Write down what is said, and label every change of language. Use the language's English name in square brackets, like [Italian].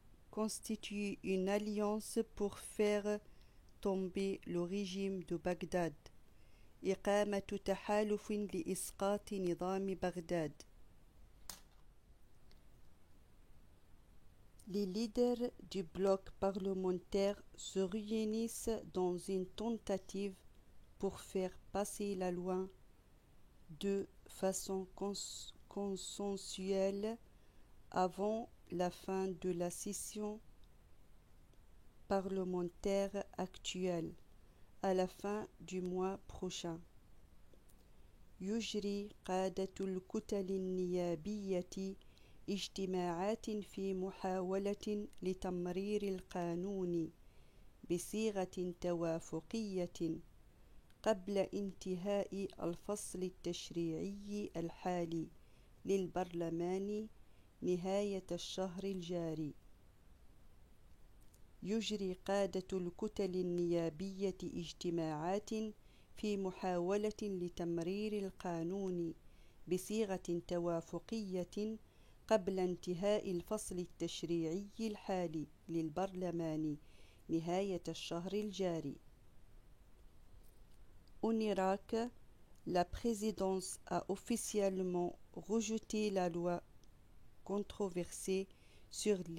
[French] Constitue une alliance pour faire tomber le régime de Bagdad. [Arabic] إقامة تحالف لإسقاط نظام بغداد. [French] Les leaders du bloc parlementaire se réunissent dans une tentative pour faire passer la loi de façon consensuelle avant la fin de la session parlementaire actuelle, à la fin du mois prochain. [Arabic] يجري قادة الكتل النيابية اجتماعات في محاولة لتمرير القانون بصيغة توافقية قبل انتهاء الفصل التشريعي الحالي للبرلمان نهاية الشهر الجاري. يجري قادة الكتل النيابية اجتماعات في محاولة لتمرير القانون بصيغة توافقية قبل انتهاء الفصل التشريعي الحالي للبرلمان نهاية الشهر الجاري. [French] En Irak, la présidence a officiellement rejeté la loi controversée sur